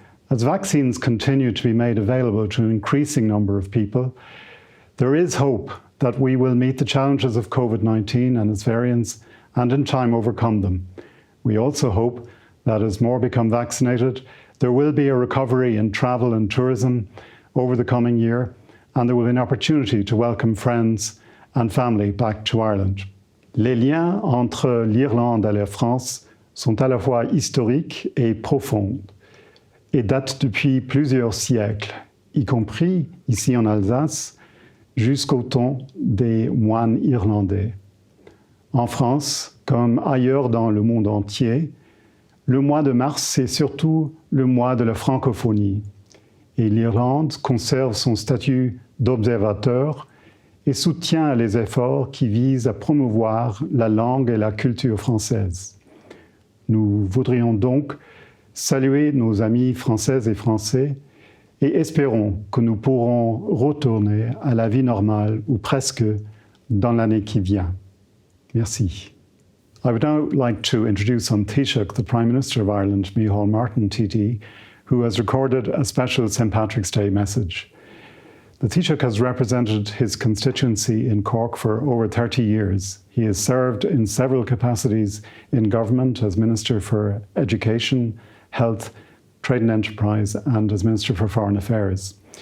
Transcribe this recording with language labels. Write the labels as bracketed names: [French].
[English] As vaccines continue to be made available to an increasing number of people, there is hope that we will meet the challenges of COVID-19 and its variants and in time overcome them. We also hope that as more become vaccinated, there will be a recovery in travel and tourism over the coming year, and there will be an opportunity to welcome friends and family back to Ireland. [French] Les liens entre l'Irlande et la France sont à la fois historiques et profonds, et datent depuis plusieurs siècles, y compris ici en Alsace, jusqu'au temps des moines irlandais. En France, comme ailleurs dans le monde entier, le mois de mars, c'est surtout le mois de la francophonie, et l'Irlande conserve son statut d'observateur et soutient les efforts qui visent à promouvoir la langue et la culture française. Nous voudrions donc saluer nos amis françaises et français et espérons que nous pourrons retourner à la vie normale ou presque dans l'année qui vient. Merci. [English] I would now like to introduce Taoiseach, the Prime Minister of Ireland, Míle Martin TD, who has recorded a special St. Patrick's Day message. The Taoiseach has represented his constituency in Cork for over 30 years. He has served in several capacities in government as Minister for Education, Health, Trade and Enterprise, and as Minister for Foreign Affairs.